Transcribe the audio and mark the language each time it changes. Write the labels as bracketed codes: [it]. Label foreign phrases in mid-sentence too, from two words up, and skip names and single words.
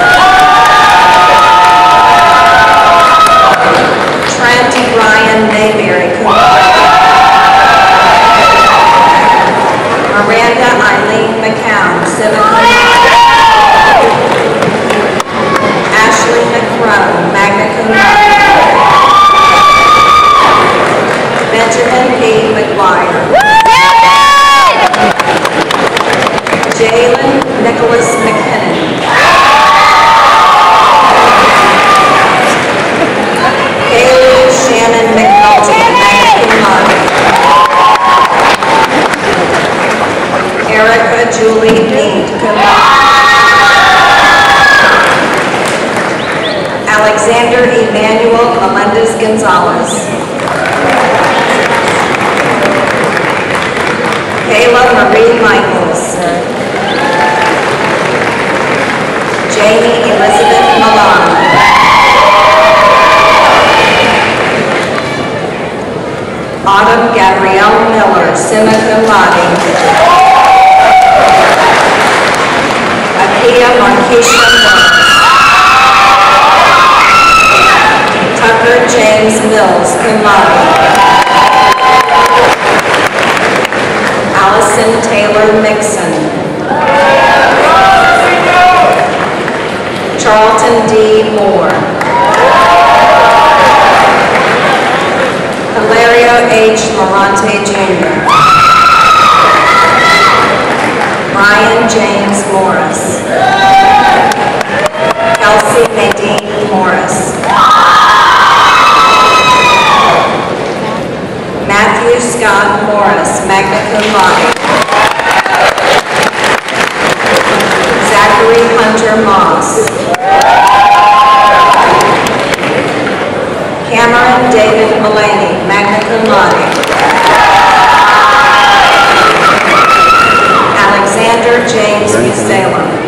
[en] Trent Ryan Mayberry, [la] cum laude. [en] Miranda Eileen McCown, [la] summa cum laude. [en] Ashley McCrone, [la] magna cum laude. [en] Benjamin P. McGuire. Jalen Nicholas McKinnon. Kaylee Shannon McNulty, [la] magna cum laude. [en] Erica Julie Mead, [la] cum laude. [en] Alexander Emmanuel Melendez Gonzalez. Kayla Marie Michaels. Jamie Elizabeth Milan. Autumn Gabrielle Miller, [la] summa cum laude. [en] Akia Marquisha Mills. Tucker James Mills, [la] cum laude. [en] Allison Taylor Mixon. Charlton D. Moore. Hilario H. Morante Jr. Ryan James Morris. Kelsey Nadine Morris. Matthew Scott Morris, [la] magna cum laude. [en] Zachary Hunter Moss. Cameron David Mullaney, [la] magna cum laude. [en] Alexander James Musalem.